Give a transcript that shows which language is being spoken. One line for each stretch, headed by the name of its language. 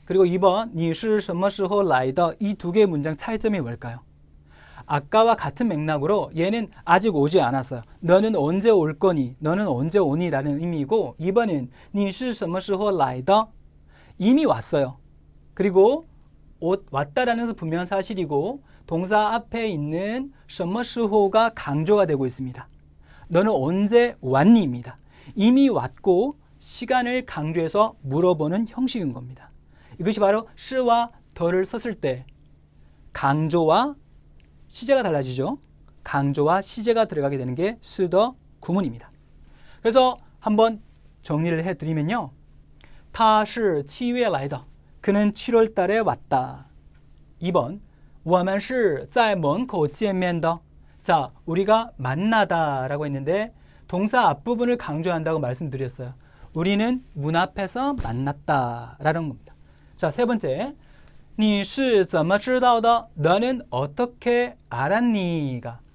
Korean: 그리고 2번,
Chinese: 你是什么时候来的?
Korean: 이 두 개의 문장 차이점이 뭘까요? 아까와 같은 맥락으로 얘는 아직 오지 않았어요. 너는 언제 올 거니? 너는 언제 오니? 라는 의미이고, 2번은
Chinese: 你是什么时候来的?
Korean: 이미 왔어요. 그리고 왔다라는 것은 분명한 사실이고, 동사 앞에 있는 什么时候가 강조가 되고 있습니다. 너는 언제 왔니?입니다. 이미 왔고 시간을 강조해서 물어보는 형식인 겁니다. 이것이 바로 시와 더를 썼을 때 강조와 시제가 달라지죠. 강조와 시제가 들어가게 되는 게 쓰더 구문입니다. 그래서 한번 정리를 해드리면요.
Chinese: 他是七月来的.
Korean: 그는 7월 달에 왔다. 2번,
Chinese: 我们是在门口见面的.
Korean: 자, 우리가 만나다 라고 했는데 동사 앞부분을 강조한다고 말씀드렸어요. 우리는 문 앞에서 만났다 라는 겁니다. 자, 세 번째,
Chinese: 你是怎么知道的?
Korean: 너는 어떻게 알았니가